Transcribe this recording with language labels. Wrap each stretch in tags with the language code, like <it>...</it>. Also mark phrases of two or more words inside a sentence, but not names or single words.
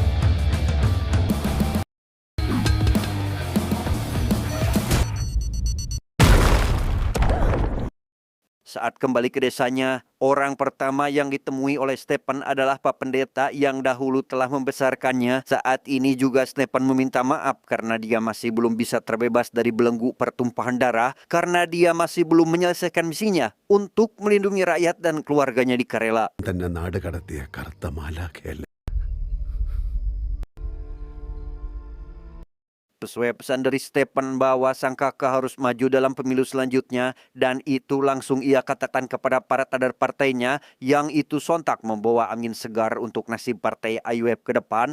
<id>Saat kembali ke desanya, orang pertama yang ditemui oleh Stephen adalah Pak Pendeta yang dahulu telah membesarkannya. Saat ini juga Stephen meminta maaf karena dia masih belum bisa terbebas dari belenggu pertumpahan darah karena dia masih belum menyelesaikan misinya untuk melindungi rakyat dan keluarganya di Karela.</id> <ml>തന്നെ നാട് കടത്തിയ കറുത്ത മാലാഖയല്ലേ.</ml> <id>Sesuai pesan dari Stephen bahwa sang kakak harus maju dalam pemilu selanjutnya dan itu langsung ia katakan kepada para kader partainya yang itu sontak membawa angin segar untuk nasib partai IUF ke depan.</id>